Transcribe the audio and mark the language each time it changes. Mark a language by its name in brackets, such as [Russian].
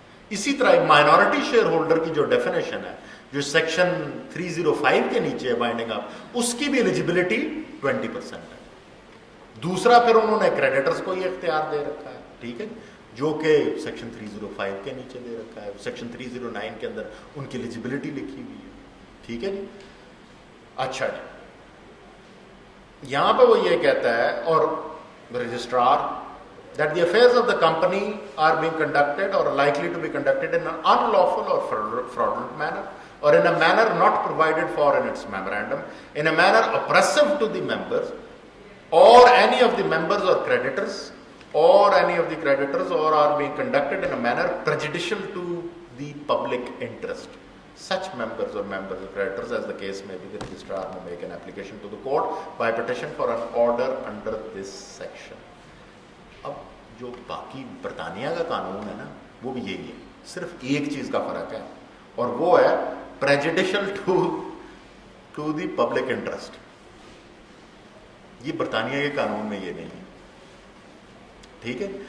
[Urdu] اسی طرح minority share holder کی جو ڈیفینیشن ہے جو سیکشن 305 کے نیچے ہے بائنڈنگ اپ, اس کی بھی ایلیجبلٹی 20% ہے. دوسرا پھر انہوں نے کریڈیٹرز کو یہ اختیار دے رکھا ہے, ٹھیک ہے, جو کہ سیکشن 305 کے نیچے دے رکھا ہے. سیکشن 309 کے اندر ان کی ایلیجبلٹی لکھی ہوئی ہے, ٹھیک ہے جی. اچھا جی, یہاں پہ وہ یہ کہتا ہے اور registrar [English] that the affairs of the company are being conducted or likely to be conducted in an unlawful or fraudulent manner or in a manner not provided for in its memorandum, in a manner oppressive to the members or any of the members or creditors or any of the creditors, or are being conducted in a manner prejudicial to the public interest. Such members or creditors, as the case may be, the registrar may make an application to the court by petition for an order under this section. [Urdu] اب جو باقی برطانیہ کا قانون ہے نا وہ بھی یہی ہے, صرف ایک چیز کا فرق ہے اور وہ ہے پریجوڈیشل ٹو دی پبلک انٹرسٹ. یہ برطانیہ کے قانون میں یہ نہیں ہے, ٹھیک ہے.